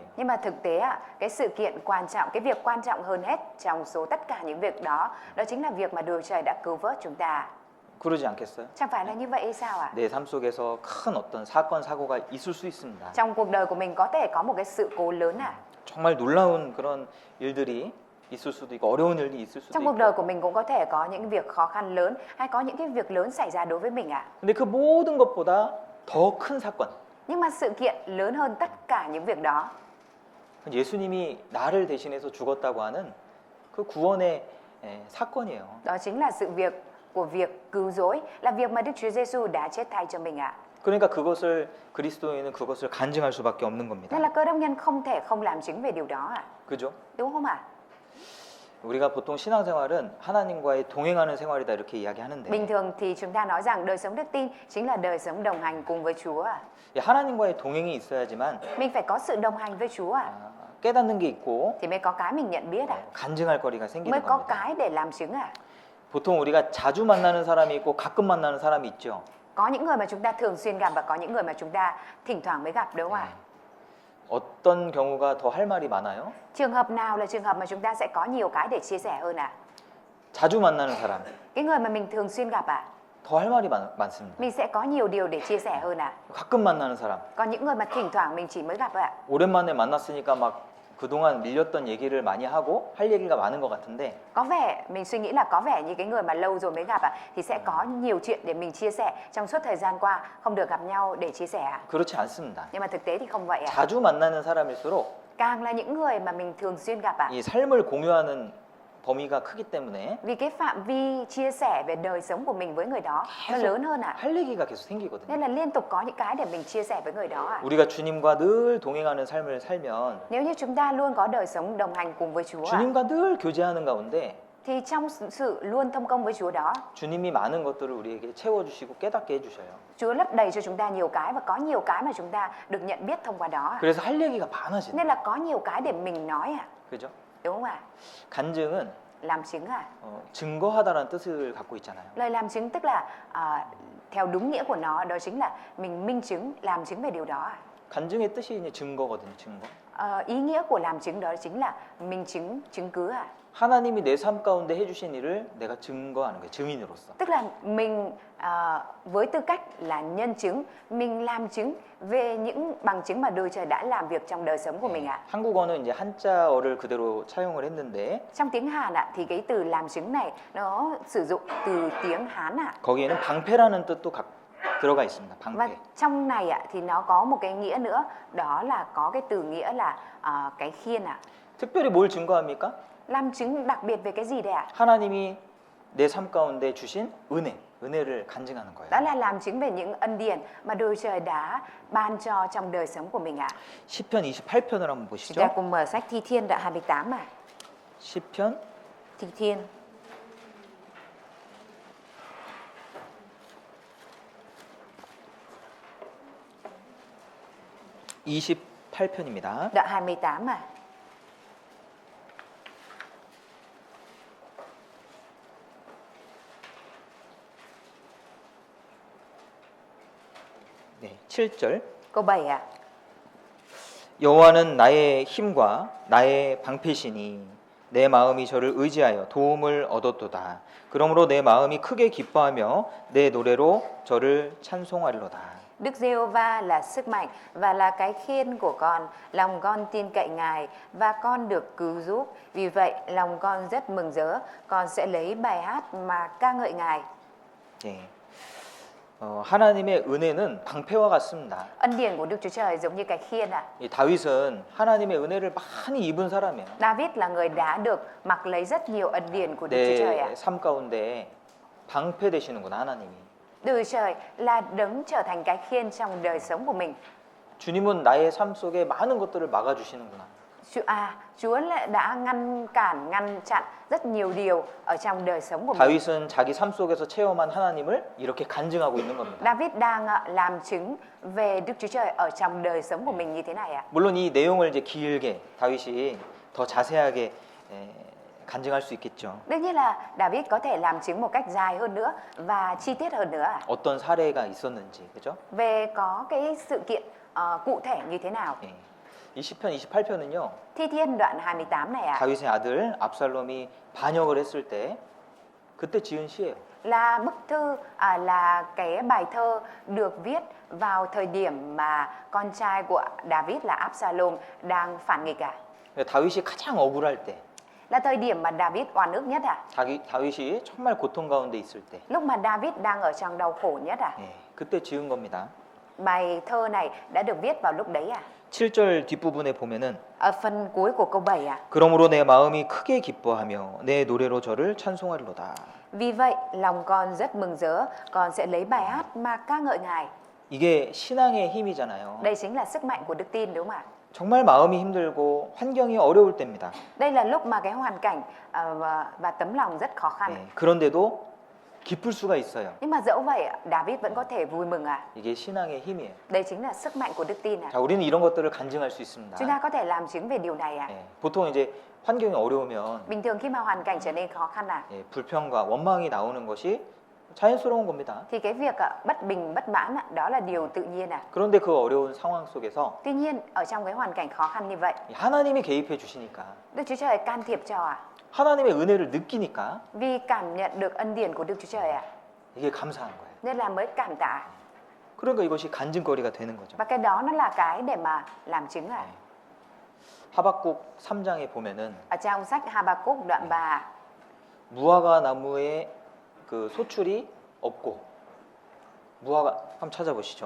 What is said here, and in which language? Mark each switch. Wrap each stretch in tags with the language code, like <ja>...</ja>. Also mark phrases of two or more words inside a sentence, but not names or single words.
<vi>Nhưng mà thực tế ạ, cái sự kiện quan trọng, cái việc quan trọng hơn hết trong số tất cả những việc đó, đó chính là việc mà Đức Trời đã cứu vớt chúng ta.</vi> <ko>그러지 않겠어요?</ko> <vi>Chẳng phải là như vậy hay sao ạ?</vi> <ko>내 삶 속에서 큰 어떤 사건 사고가 있을 수 있습니다.</ko> <vi>Trong cuộc đời của mình có thể có một cái sự cố lớn ạ.</vi> <ko>정말 놀라운 그런 일들이 있을 수도 있고 어려운 일이 있을 수도</ko> <vi>Trong cuộc</vi> <ko>있고.</ko> <vi>đời của mình cũng có thể có những việc khó khăn lớn hay có những cái việc lớn xảy ra đối với mình ạ.</vi> <ko>근데 그 모든 것보다 더 큰 사건.</ko> <vi>Nhưng mà sự kiện lớn hơn tất cả những việc đó,</vi> <ko>예수님이 나를 대신해서 죽었다고 하는 그 구원의 사건이에요.</ko> <vi>đó chính là sự việc của việc cứu rỗi, là việc mà Đức Chúa Giêsu đã chết thay cho mình ạ.</vi> <ko>그러니까 그것을 그리스도인은 그것을 간증할 수밖에 없는 겁니다.</ko> <vi>Nên là Cơ Đốc nhân không thể không làm chứng về điều đó ạ.</vi> <ko>그죠?</ko> <vi>Đúng không ạ?</vi> <ko>우리가 보통 신앙생활은 하나님과의 동행하는 생활이다 이렇게 이야기하는데</ko> <vi>Bình thường thì chúng ta nói rằng đời sống đức tin chính là đời sống đồng hành cùng với Chúa ạ.</vi> <ko>하나님과의 동행이 있어야지만</ko> <vi>Mình phải có sự đồng hành với Chúa ạ.</vi> <ko>깨닫는 게 있고</ko> <vi>Thì mới có cái mình nhận biết ạ.</vi> <ko>간증할 거리가</ko> <vi>Mới</vi> <ko>생기는</ko> <vi>có</vi> <ko>겁니다.</ko> <vi>cái để làm chứng ạ.</vi> <ko>보통 우리가 자주 만나는 사람이 있고 가끔 만나는 사람이 있죠.</ko> <vi>Có những người mà chúng ta thường xuyên gặp và có những người mà chúng ta thỉnh thoảng mới gặp đúng không ạ?</vi> <ko>어떤 경우가 더 할 말이 많아요?</ko> <vi>Trường hợp nào là trường hợp mà chúng ta sẽ có nhiều cái để chia sẻ hơn ạ?</vi> <ko>자주 만나는 사람</ko> <vi>Cái người mà mình thường xuyên gặp ạ,</vi> <ko>더 할 말이 많습니다.</ko> <vi>mình sẽ có nhiều điều để chia sẻ hơn ạ.</vi> <ko>가끔 만나는 사람</ko> <vi>Còn những người mà thỉnh thoảng mình chỉ mới gặp ạ,</vi> <ko>오랜만에 만났으니까 막 그동안 밀렸던 얘기를 많이 하고 할 얘기가 많은 것 같은데</ko> <vi>có vẻ mình suy nghĩ là có vẻ như cái người mà lâu rồi mới gặp ạ thì sẽ có nhiều chuyện để mình chia sẻ trong suốt thời gian qua không được gặp nhau để chia sẻ ạ.</vi> <ko>그렇지 않습니다.</ko> <vi>Nhưng mà thực tế thì không vậy ạ.</vi> <ko>자주 만나는 사람일수록</ko> <vi>Càng là những người mà mình thường xuyên gặp ạ,</vi> <ko>이 삶을 공유하는 범위가 크기 때문에</ko> <vi>vì cái phạm vi chia sẻ về đời sống của mình với người đó nó lớn hơn ạ.</vi> <ko>할 얘기가 계속 생기거든요.</ko> <vi>Nên là liên tục có những cái để mình chia sẻ với người đó ạ.</vi> <ko>우리가 주님과 늘 동행하는 삶을 살면</ko> <vi>Nếu như chúng ta luôn có đời sống đồng hành cùng với Chúa ạ,</vi> <ko>주님과 늘 교제하는 가운데</ko> <vi>thì trong sự luôn thông công với Chúa đó,</vi> <ko>주님이 많은 것들을 우리에게 채워주시고 깨닫게 해주셔요.</ko> <vi>Chúa lấp đầy cho chúng ta nhiều cái và có nhiều cái mà chúng ta được nhận biết thông qua đó ạ.</vi> <ko>그래서 할 얘기가 많아지는</ko> <vi>Nên là có nhiều cái để mình nói ạ.</vi> <ko>그죠?</ko> <vi>Đúng không ạ?</vi> <ko>간증은</ko> <vi>Làm chứng ạ.</vi> <ko>증거하다라는 뜻을 갖고 있잖아요.</ko> <vi>Lời làm chứng tức là theo đúng nghĩa của nó đó chính là mình minh chứng, làm chứng về điều đó ạ.</vi> <ko>간증의 뜻이 이제 증거거든요. 증거.</ko> <vi>Ý nghĩa của làm chứng đó chính là minh chứng, chứng cứ ạ.</vi> <ko>하나님이 내 삶 가운데 해주신 일을 내가 증거하는 거예요. 증인으로서.</ko> <vi>Tức là mình với tư cách là nhân chứng, mình làm chứng về những bằng chứng mà Đức Trời đã làm việc trong đời sống của mình ạ.</vi> <ko>한국어는 이제 한자어를 그대로 차용을 했는데</ko> <vi>Trong tiếng Hàn ạ thì cái từ làm chứng này nó sử dụng từ tiếng Hán ạ.</vi> <ko>거기에는 방패라는 뜻도 들어가 있습니다.</ko> <vi>Và</vi> <ko>방패.</ko> <vi>trong này ạ thì nó có một cái nghĩa nữa, đó là có cái từ nghĩa là cái khiên ạ.</vi> <ko>특별히 뭘 증거합니까?</ko> <vi>Làm chứng đặc biệt về cái gì đây ạ?</vi> <ko>하나님이 내 삶 가운데 주신 은혜를 간증하는 거예요.</ko> <vi>Đó là làm chứng về những ân điển mà Đức Trời đã ban cho trong đời sống của mình ạ.</vi> <ko>시편 28편을 한번</ko> <vi>Chúng ta</vi> <ko>보시죠.</ko> <vi>cùng mở sách Thi Thiên đoạn 28 ạ.</vi> <ko>시편</ko> <vi>Thi Thiên</vi> <ko>28편입니다.</ko> <vi>đoạn 28 ạ.</vi> <ko>네, 7절.</ko> <vi>Câu 7 ạ.</vi> <ko>여호와는 나의 힘과 나의 방패시니 내 마음이 저를 의지하여 도움을 얻었도다. 그러므로 내 마음이 크게 기뻐하며 내 노래로 저를 찬송하리로다.</ko> <vi>Đức Giê-hô-va là sức mạnh và là cái khiên của con, lòng con tin cậy Ngài và con được cứu giúp. Vì vậy lòng con rất mừng rỡ, con sẽ lấy bài hát mà ca ngợi Ngài.</vi> <ko>예. 하나님의 은혜는 방패와 같습니다.</ko> <vi>Ân điển của Đức Chúa Trời giống như cái khiên ạ.</vi> <ko>이 다윗은 하나님의 은혜를 많이 입은 사람이에요.</ko> <vi>David là người đã được mặc lấy rất nhiều ân điển của Đức Chúa Trời ạ.</vi> <ko>내 삶 가운데 방패 되시는구나 하나님이.</ko> <vi>Đức Chúa Trời là đấng trở thành cái khiên trong đời sống của mình.</vi> <ko>주님은 나의 삶 속에 많은 것들을 막아주시는구나.</ko> <vi>Chúa đã ngăn cản, ngăn chặn rất nhiều điều ở trong đời sống của mình.</vi> <ko>다윗은 자기 삶 속에서 체험한 하나님을 이렇게 간증하고 있는 겁니다.</ko> <vi>David đang làm chứng về Đức Chúa Trời ở trong đời sống của mình như thế này ạ.</vi> <ko>물론 이 내용을 이제 길게 다윗이 더 자세하게 간증할 수 있겠죠.</ko> <vi>Đương nhiên là David có thể làm chứng một cách dài hơn nữa và chi tiết hơn nữa ạ.</vi> <ko>어떤 사례가 있었는지, 그죠?</ko> <vi>Về có cái sự kiện cụ thể như thế nào.</vi> <ko>예. 이 시편 28편은요.</ko> <vi>Thi Thiên đoạn 28 này ạ,</vi> <ko>다윗의 아들 압살롬이 반역을 했을 때 그때 지은 시예요.</ko> <vi>là bức thư, là cái bài thơ được viết vào thời điểm mà con trai của David là Absalom đang phản nghịch ạ.</vi> <ko>다윗이 가장 억울할 때,</ko> <vi>Là thời điểm mà David oan ức nhất ạ.</vi> <ko>다윗이 정말 고통 가운데 있을 때,</ko> <vi>Lúc mà David đang ở trong đau khổ nhất ạ.</vi> <ko>예, 그때 지은 겁니다.</ko> <vi>Bài thơ này đã được viết vào lúc đấy ạ.</vi> <ko>7절 뒷부분에 보면은</ko> <vi>Ở phần cuối của câu 7 ạ.</vi> <ko>그러므로 내 마음이 크게 기뻐하며 내 노래로 저를 찬송하리로다.</ko> <vi>Vì vậy lòng con rất mừng rỡ, con sẽ lấy bài hát mà ca ngợi Ngài.</vi> <ko>이게 신앙의 힘이잖아요.</ko> <vi>Đây chính là sức mạnh của đức tin đúng không ạ?</vi> <ko>정말 마음이 힘들고 환경이 어려울 때입니다.</ko> <vi>Đây là lúc mà cái hoàn cảnh và tấm lòng rất khó khăn.</vi> <ko>예, 그런데도 기쁠 수가 있어요.</ko> <vi>Nhưng mà dẫu vậy David vẫn có thể vui mừng ạ.</vi> <ko>이게 신앙의 힘이에요.</ko> <vi>Đây chính là sức mạnh của đức tin ạ.</vi> <ko>자, 우리는 이런 것들을 간증할 수 있습니다.</ko> <vi>Chúng ta có thể làm chứng về điều này ạ.</vi> <ko>예, 보통 이제 환경이 어려우면</ko> <vi>Bình thường khi mà hoàn cảnh trở nên khó khăn ạ,</vi> <ko>예, 불평과 원망이 나오는 것이 자연스러운 겁니다.</ko> <vi>thì cái việc bất bình, bất mãn đó là điều tự nhiên ạ.</vi> <ko>그런데 그 어려운 상황 속에서</ko> <vi>Tuy nhiên ở trong cái hoàn cảnh khó khăn như vậy,</vi> <ko>하나님이 개입해 주시니까,</ko> <vi>Đức Chúa Trời can thiệp cho ạ.</vi> <ko>하나님의 은혜를 느끼니까</ko> <vi>Vì cảm nhận được ân điển của Đức Chúa Trời ạ,</vi> <ko>이게 감사한 거예요.</ko> <vi>nên là mới cảm tạ.</vi> <ko>그러니까 이것이 간증거리가 되는 거죠.</ko> <vi>Và cái đó nó là cái để mà làm chứng ạ.</vi> <ko>하박국 3장에 보면은</ko> <vi>Ở trong sách Habakkuk đoạn 3,</vi> <ko>무화과 나무에 그 소출이 없고, 무화과 한번 찾아보시죠.</ko>